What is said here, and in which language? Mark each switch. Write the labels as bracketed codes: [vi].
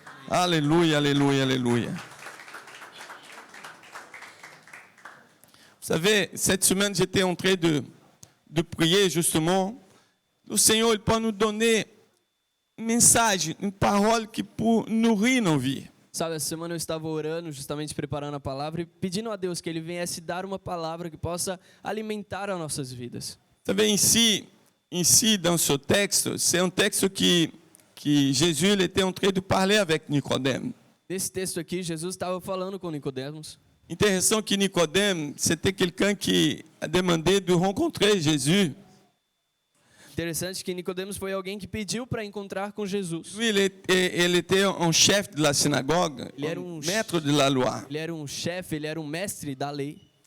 [fr] Alléluia, alléluia, alléluia. Vous savez, cette semaine, j'étais en train de prier justement. Le Seigneur, il peut nous donner un message, une parole qui peut nourrir nos vies. [pt] Sabe, essa semana eu estava orando, justamente preparando a palavra e pedindo a Deus que Ele viesse dar uma palavra que possa alimentar as nossas vidas. [fr] Vous savez, ici dans ce texte, c'est un texte que Jésus il était en train de parler avec Nicodème. [pt] Nesse texto aqui, Jesus estava falando com Nicodemos. [fr] Intéressant que Nicodème, c'était quelqu'un qui a demandé de rencontrer Jésus. [pt] Interessante que Nicodemos foi alguém que pediu para encontrar com Jesus. [fr] Lui, il était un chef de la synagogue, [pt] Ele era [fr] maître de la loi. [pt] Ele era um chefe, ele era um mestre da lei.